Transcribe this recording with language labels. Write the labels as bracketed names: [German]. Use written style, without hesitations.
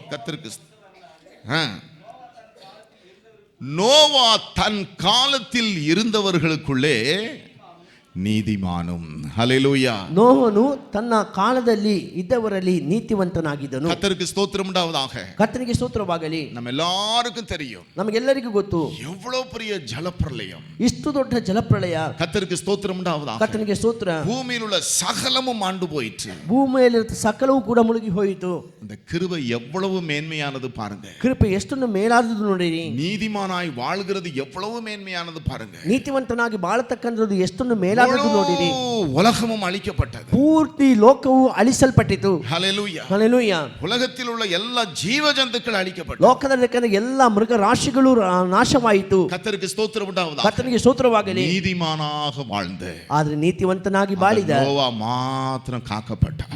[Tamil] கர்த்தருக்கு நோவா தன் காலத்தில் இருந்தவர்களுக்குள்ளே நீதிமானும். ஹalleluya. [Kannada] ನೋಹನು ತನ್ನ ಕಾಲದಲ್ಲಿ ಇದ್ದವರಲ್ಲಿ ನೀತಿವಂತನಾಗಿದ್ದನು. [Tamil] கர்த்தருக்கு ஸ்தோத்திரம் உண்டாவதாக. [Kannada] ಕರ್ತನಿಗೆ ಸ್ತೋತ್ರವಾಗಲಿ. [Tamil] நம்ம எல்லாருக்கும் தெரியும், [Kannada] ನಮಗೆಲ್ಲರಿಗೂ ಗೊತ್ತು, [Tamil] எவ்வளவு பெரிய ஜலப்பிரளயம். [Kannada] ಇಷ್ಟು ದೊಡ್ಡ ಜಲಪ್ರಳಯ. [Tamil] கர்த்தருக்கு ஸ்தோத்திரம் உண்டாவதாக. [Kannada] ಕರ್ತನಿಗೆ ಸ್ತೋತ್ರ. [Tamil] பூமியில் உள்ள சகலமும் ஆண்டு போயிற்று. [Kannada] ಭೂಮಿಯಲ್ಲಿ ಸಕಲವೂ ಕೂಡ ಮುಳುಗಿ ಹೋಯಿತು. [Tamil] அந்த கிருபை எவ்வளவு மேன்மையானது பாருங்க. [Kannada] ಕೃಪೆ ಎಷ್ಟೊಂದು ಮೇಲಾದದು ನೋಡಿರಿ. [Tamil] நீதிமானாய் வாழ்கிறது எவ்வளவு மேன்மையானது பாருங்க. [Kannada] ನೀತಿವಂತನಾಗಿ ಬಾಳತಕ್ಕಂಥದ್ದು ಎಷ್ಟೊಂದು ಮೇಲಾದದು ನೋಡಿರಿ. [Tamil] உலகமும் அழிக்கப்பட்டது. [Kannada] ಪೂರ್ತಿ ಲೋಕವು ಅಳಿಸಲ್ಪಟ್ಟಿತು. [Tamil] ஹalleluya. [Kannada] ಹಲ್ಲೆಲೂಯಾ. [Tamil] உலகத்தில் உள்ள எல்லா [Kannada] ಜೀವ ಜಂತುಗಳು ಅಳಿக்கப்பಟ್ಟವು. ಲೋಕದಲ್ಲಿ ಎಲ್ಲ ಮೃಗ ರಾಶಿಗಳು ನಾಶವಾಯಿತು. [Tamil] கர்த்தருக்கு ஸ்தோத்திரம் உண்டாவதாக. [Kannada] ಕರ್ತನಿಗೆ ಸ್ತೋತ್ರವಾಗಲಿ. [Tamil] நீதிமானாக வாழ்ந்த, [Kannada] ಆದರೆ ನೀತಿವಂತನಾಗಿ ಬಾಳಿದ [Tamil] நோவா மாத்திரம் காக்கப்பட்டார்.